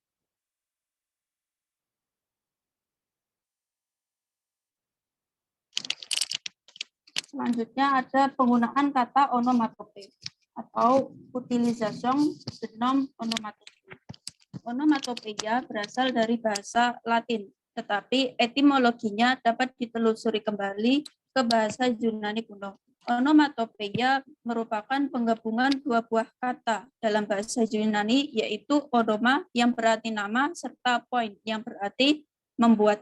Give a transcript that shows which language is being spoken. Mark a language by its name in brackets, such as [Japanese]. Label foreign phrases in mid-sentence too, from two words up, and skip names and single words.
[Indonesian] Selanjutnya ada penggunaan kata onomatope atau [French] utilisation de nom onomatope. [Indonesian] Onomatopeia berasal dari bahasa Latin, tetapi etimologinya dapat ditelusuri kembali ke bahasa Yunani kuno. Onomatopeia merupakan penggabungan dua buah kata dalam bahasa Yunani, yaitu onoma yang berarti nama serta point yang berarti membuat.